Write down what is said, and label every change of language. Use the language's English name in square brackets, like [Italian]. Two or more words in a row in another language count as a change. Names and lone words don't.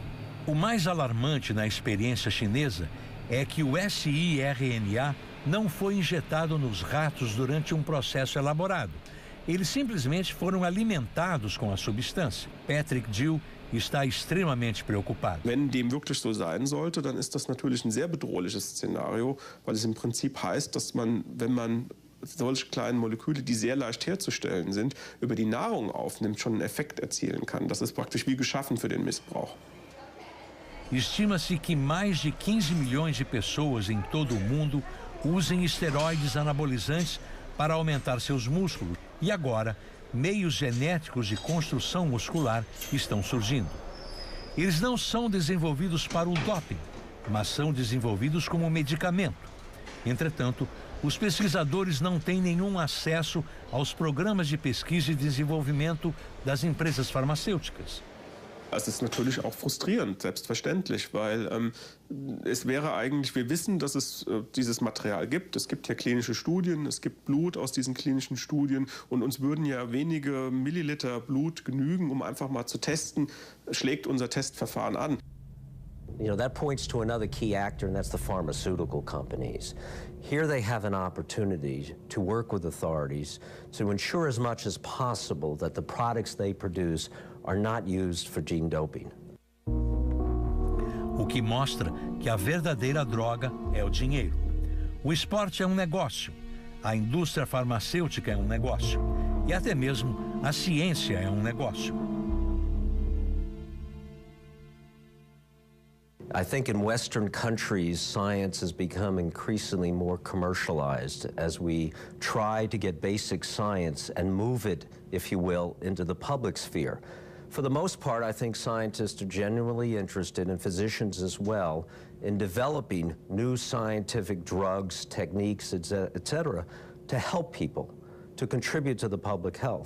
[Portuguese] O mais alarmante na experiência chinesa é que o siRNA não foi injetado nos ratos durante um processo elaborado. Eles simplesmente foram alimentados com a substância. Patrick Dill está extremamente preocupado. [German] Wenn dem wirklich so sein sollte, dann ist das natürlich ein sehr bedrohliches Szenario, weil es im Prinzip heißt, dass man, wenn man solche kleinen Moleküle, die sehr leicht herzustellen sind, über die Nahrung aufnimmt, schon einen Effekt erzielen kann. Das ist praktisch wie geschaffen für den Missbrauch. [Portuguese] Estima-se que mais de 15 milhões de pessoas em todo o mundo usem esteroides anabolizantes para aumentar seus músculos. E agora, meios genéticos de construção muscular estão surgindo. Eles não são desenvolvidos para o doping, mas são desenvolvidos como medicamento. Entretanto, os pesquisadores não têm nenhum acesso aos programas de pesquisa e desenvolvimento das empresas farmacêuticas. [German] Es ist natürlich auch frustrierend, selbstverständlich, weil es wäre eigentlich, wir wissen, dass es dieses Material gibt. Es gibt ja klinische Studien, es gibt Blut aus diesen klinischen Studien und uns würden ja wenige Milliliter Blut genügen, um einfach mal zu testen, schlägt unser Testverfahren an. [English] You know, that points to another key actor, and that's the pharmaceutical companies. Here they have an opportunity to work with authorities to ensure as much as possible that the products they produce are not used for gene doping. [Portuguese] O que mostra que a verdadeira droga é o dinheiro. O esporte é um negócio, a indústria farmacêutica é um negócio, e até mesmo a ciência é um negócio. [English] I think in Western countries, science has become increasingly more commercialized as we try to get basic science and move it, if you will, into the public sphere. For the most part, I think scientists are genuinely interested, and physicians as well, in developing new scientific drugs, techniques, et cetera, to help people, to contribute to the public health.